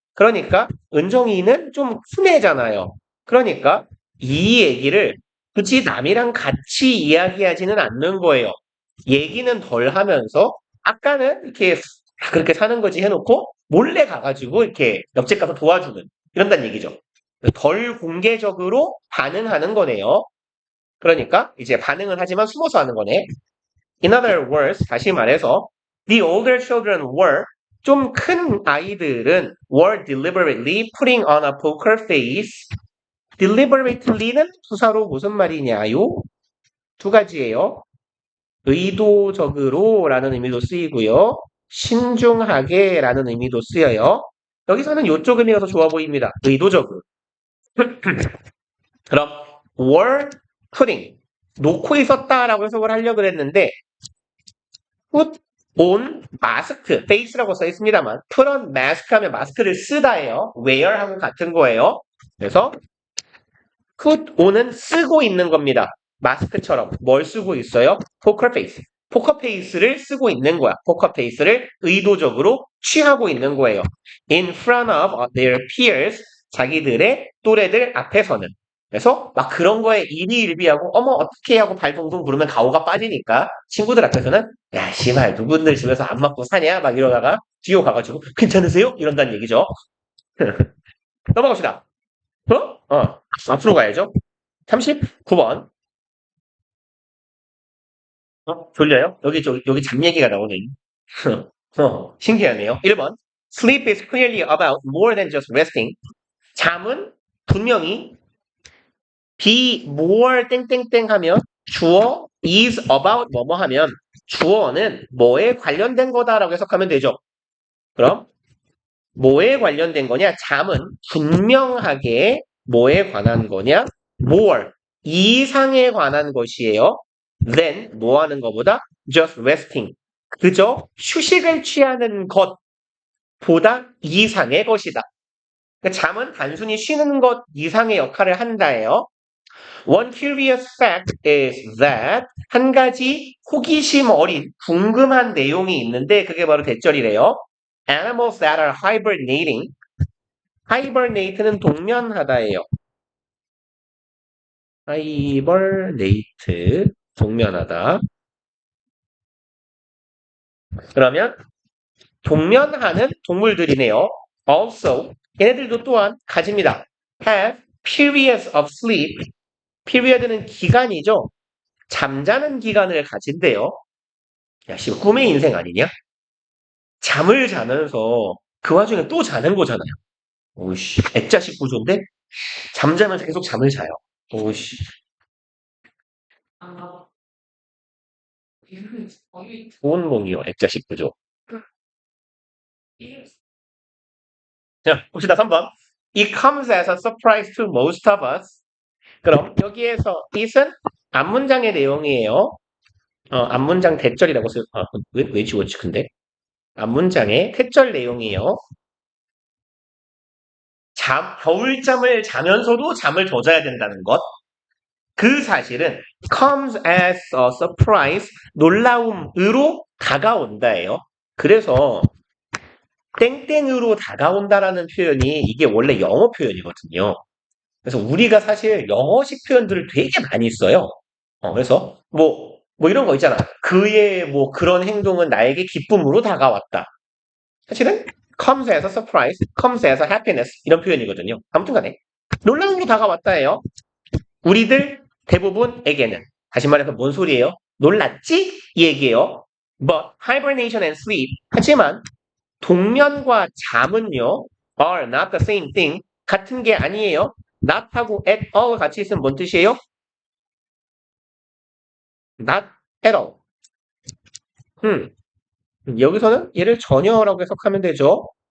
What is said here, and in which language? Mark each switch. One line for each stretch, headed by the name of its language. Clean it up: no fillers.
Korean: 그러니까 은정이는 좀 큰 애잖아요. 그러니까 이 얘기를 굳이 남이랑 같이 이야기하지는 않는 거예요. 얘기는 덜 하면서 아까는 이렇게 그렇게 사는 거지 해놓고 몰래 가가지고 이렇게 옆집 가서 도와주는 이런다는 얘기죠. 덜 공개적으로 반응하는 거네요. 그러니까 이제 반응은 하지만 숨어서 하는 거네.
English: In other words,
Korean: 다시 말해서
English: the older children were
Korean: 좀 큰 아이들은
English: were deliberately putting on a poker face.
Korean: deliberately는 부사로 무슨 말이냐요? 두 가지예요. 의도적으로 라는 의미도 쓰이고요. 신중하게 라는 의미도 쓰여요. 여기서는 이쪽 의미가 더 좋아 보입니다. 의도적으로. 그럼 were putting 놓고 있었다라고 해석을 하려고 그랬는데 put on 마스크, face라고 써 있습니다만
English: put on mask
Korean: 하면 마스크를 쓰다예요. wear 하고 같은 거예요. 그래서 put on은 쓰고 있는 겁니다. 마스크처럼 뭘 쓰고 있어요? poker face. 포커페이스를 쓰고 있는 거야. 포커페이스를 의도적으로 취하고 있는 거예요.
English: In front of their peers,
Korean: 자기들의 또래들 앞에서는. 그래서 막 그런 거에 일희일비하고 어머 어떻게 하고 발 동동 부르면 가오가 빠지니까 친구들 앞에서는 야 씨발 누군들 집에서 안 맞고 사냐 막 이러다가 뒤로 가가지고 괜찮으세요? 이런다는 얘기죠. 넘어갑시다. 앞으로 가야죠. 39번. 졸려요? 여기 잠 얘기가 나오네. 신기하네요. 1번.
English: Sleep is clearly about more than just resting.
Korean: 잠은 분명히 be more 땡땡땡 하면 주어
English: is about
Korean: 뭐뭐 하면 주어는 뭐에 관련된 거다라고 해석하면 되죠. 그럼 뭐에 관련된 거냐? 잠은 분명하게 뭐에 관한 거냐? more 이상에 관한 것이에요. than 뭐 하는 것보다
English: just resting
Korean: 그저 휴식을 취하는 것보다 이상의 것이다. 그러니까 잠은 단순히 쉬는 것 이상의 역할을 한다예요.
English: One curious fact is that
Korean: 한 가지 호기심 어린 궁금한 내용이 있는데 그게 바로 대절이래요.
English: Animals that are hibernating.
Korean: hibernate는 동면하다예요. hibernate 동면하다. 그러면 동면하는 동물들이네요.
English: Also
Korean: 얘네들도 또한 가집니다.
English: Have periods of sleep.
Korean: period는 기간이죠. 잠자는 기간을 가진대요. 야, 씨, 꿈의 인생 아니냐? 잠을 자면서 그 와중에 또 자는 거잖아요. 오씨, 액자식 구조인데 잠자면서 계속 잠을 자요. 오씨, 아, 좋은 몽이요, 액자식 구조. 자, 봅시다, 3번.
English: It comes as a surprise to most of us.
Korean: 그럼 여기에서 it은 앞문장의 내용이에요. 앞문장 대절이라고 쓰, 왜 지웠지, 근데? 앞문장의 태절 내용이에요. 겨울잠을 자면서도 잠을 더 자야 된다는 것. 그 사실은
English: comes as a surprise,
Korean: 놀라움으로 다가온다예요. 그래서 땡땡으로 다가온다라는 표현이 이게 원래 영어 표현이거든요. 그래서 우리가 사실 영어식 표현들을 되게 많이 써요. 그래서 뭐 이런 거 있잖아. 그의 뭐 그런 행동은 나에게 기쁨으로 다가왔다. 사실은
English: comes as a surprise, comes as a happiness
Korean: 이런 표현이거든요. 아무튼 간에 놀라움으로 다가왔다예요. 우리들 대부분에게는 다시 말해서 뭔 소리예요? 놀랐지? 이 얘기예요.
English: But hibernation and sleep
Korean: 하지만 동면과 잠은요
English: are not the same thing
Korean: 같은 게 아니에요. not하고 at all 같이 있으면 뭔 뜻이에요?
English: not at all.
Korean: 여기서는 얘를 전혀라고 해석하면 되죠.